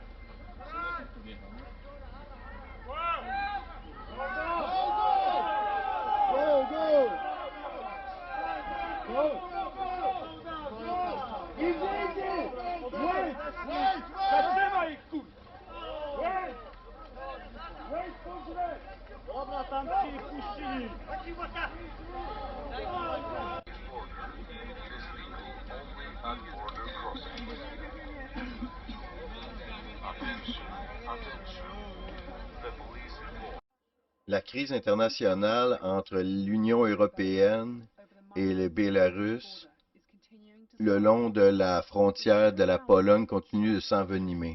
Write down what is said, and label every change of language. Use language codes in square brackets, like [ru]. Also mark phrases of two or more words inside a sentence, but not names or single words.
[en] Go, go! Go! Idzie! Wait! [pl] Zatrzymaj ich, kur... [en] Wait! Wait, [pl] kurczę! Dobra, tam ci puścili! [fr] La crise internationale entre l'Union européenne et le Bélarus le long de la frontière de la Pologne continue de s'envenimer.